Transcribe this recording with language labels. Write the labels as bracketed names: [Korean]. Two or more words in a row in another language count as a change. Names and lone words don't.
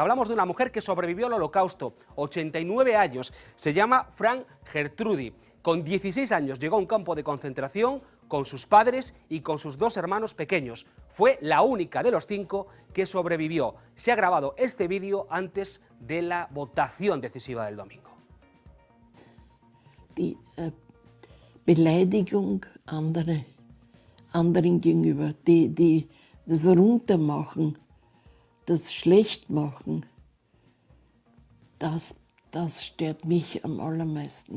[Spanish] Hablamos de una mujer que sobrevivió al Holocausto, 89 años, se llama Frank Gertrudi. Con 16 años llegó a un campo de concentración con sus padres y con sus 2 hermanos pequeños. Fue la única de los 5 que sobrevivió. Se ha grabado este vídeo antes de la votación decisiva del domingo. [German] Beleidigung anderen gegenüber, das Runtermachen, das Schlechtmachen, das stört mich am allermeisten.